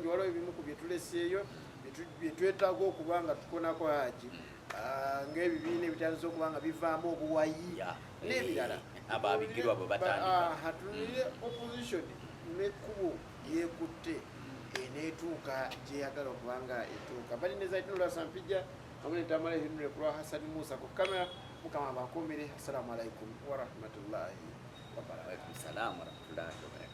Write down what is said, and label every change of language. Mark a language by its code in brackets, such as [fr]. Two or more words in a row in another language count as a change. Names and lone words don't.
[lg] Waliwo ebimu ku bye tuleseeyo bye twetaaga okuba nga tukonako haji ng'ebibiina ebitandise okuba nga bivaamu obuwayi n'ebirala ababigirwa bwe batandika. Hatunire opposition n'ekkubo yeekutte eneetuuka gyeyagala okuba nga etuuka. Bali ne Zaitun Lwasampijja wamu ne Tamale Henry kulwa Hassan Musa ku kamera. Mukama bakuumire. [ar] السلام عليكم ورحمة الله وبركاته. وعليكم السلام ورحمة الله وبركاته.